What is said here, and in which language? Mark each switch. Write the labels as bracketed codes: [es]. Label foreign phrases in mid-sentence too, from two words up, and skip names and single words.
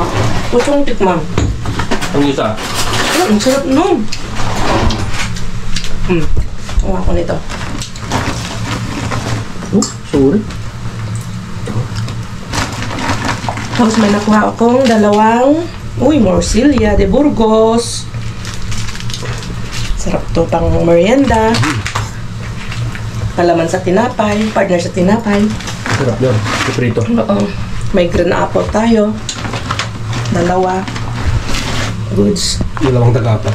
[tl] Gustong tikman. Ang isa. Ang sarap nun. Kumuha ko nito. Sorry. Tapos may nakuha akong dalawang [es] morcilla de Burgos. [tl] Sarap to pang merienda. Palaman sa tinapay, partner sa tinapay. Sarap yun. Iprito. Oo. May green apple tayo. Dalawa. Goods. Dalawang tagapat.